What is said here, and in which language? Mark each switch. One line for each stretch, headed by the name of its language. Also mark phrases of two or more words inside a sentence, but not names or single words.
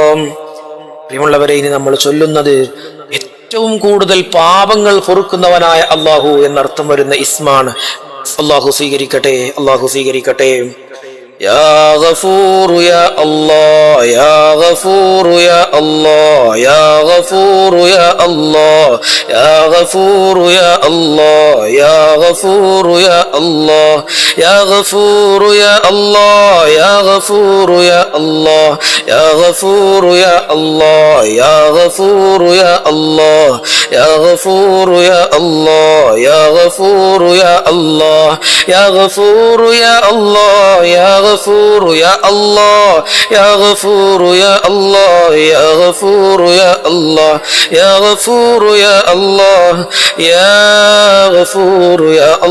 Malayalam: പ്രിയമുള്ളവരെ ഇനി നമ്മൾ ചൊല്ലുന്നത് ഏറ്റവും കൂടുതൽ പാപങ്ങൾ പൊറുക്കുന്നവനായ അല്ലാഹു എന്നർത്ഥം വരുന്ന ഇസ്മാണ് അല്ലാഹു സ്വീകരിക്കട്ടെ അല്ലാഹു സ്വീകരിക്കട്ടെ
Arabic: يا غفور يا الله يا غفور يا الله يا غفور يا الله يا غفور يا الله يا غفور يا الله يا غفور يا الله يا غفور يا الله يا غفور يا الله يا غفور يا الله يا غفور يا الله يا غفور يا الله يا غفور يا الله يا غفور يا الله يا غفور يا الله يا غفور يا الله يا غفور يا الله يا غفور يا